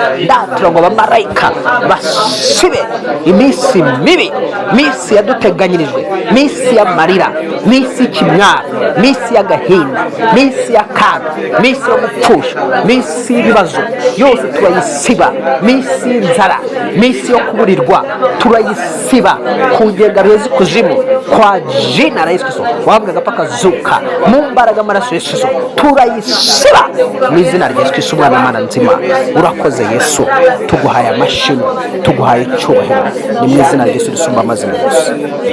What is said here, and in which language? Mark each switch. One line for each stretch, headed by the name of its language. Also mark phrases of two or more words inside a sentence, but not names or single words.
Kinyarwanda: Ndatura ngo abamarayika basibe iminsi mibi, minsi yaduteganyirijwe, minsi y'amarira, minsi y'ikimwaro, minsi y'agahinda, minsi y'akaga, minsi yo gupfusha, minsi y'ibibazo yose turayisiba, minsi y'inzara, minsi yo kuburirwa turayisiba ku ngengabire z'ikuzimu
Swahili: kwa jina la Yesu Kristo.
Kinyarwanda: Wabwaga paka zuka mu mbaraga amaraso ya Yesu turayisiba mu izina rya Yesu Kristo umwana w'Imana nzima. Urakoze Yesu, tuguhaye amashimwe, tuguhaye icyubahiro, ni mu izina rya Yesu risumba amazina yose.